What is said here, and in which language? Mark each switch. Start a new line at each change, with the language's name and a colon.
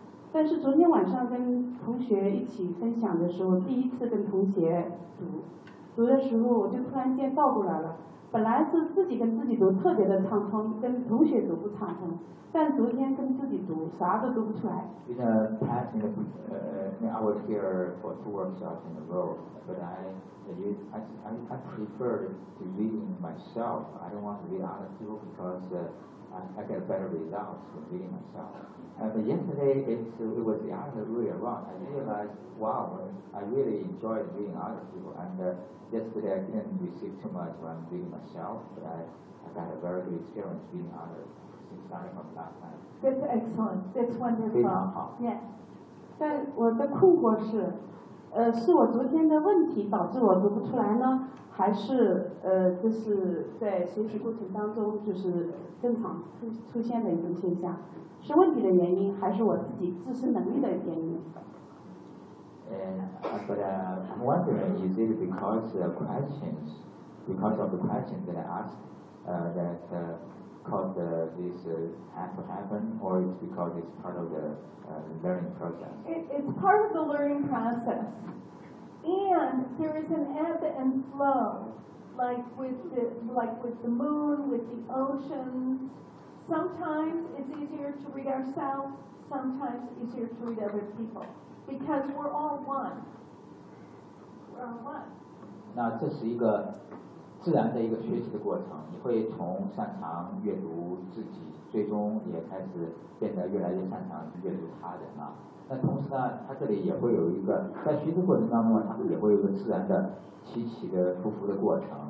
Chinese: 但是昨天晚上跟同学一起分享的时候，第一次跟同学读的时候，我就突然间倒过来了，本来是自己跟自己读特别的畅通，跟同学读不畅通，但昨天跟自己读啥都读不出来。
English: In the past, I was here for two workshops in a row, but I preferred to reading myself. I don't want to read other people because I get better results from reading myself. But yesterday, it was the other way around. I realized, wow, I really enjoyed reading other people. And yesterday, I didn't receive too much when reading myself, but I got a very good experience reading others since starting from last time. That's excellent. That's wonderful.
Chinese: 非常好。
English: Yes.
Chinese: 是我昨天的问题导致我读不出来呢，还是这是在学习过程当中就是正常出现的一种现象，是问题的原因还是我自己自身能力的原因？
English: I'm wondering, is it because of the questions that I asked that caused this to happen, or is it because it's part of thelearning process? It's part of the learning process. And there is an ebb and flow, like with the moon, with the ocean. Sometimes it's easier to read ourselves, sometimes it's easier to read other people. Because we're all one. We're all one.
Chinese: 那这是一个自然的一个学习的过程，你会从擅长阅读自己，最终也开始变得越来越擅长阅读他人啊。那同时呢，他这里也会有一个在学习过程当中，他也会有一个自然的起起的伏伏的过程。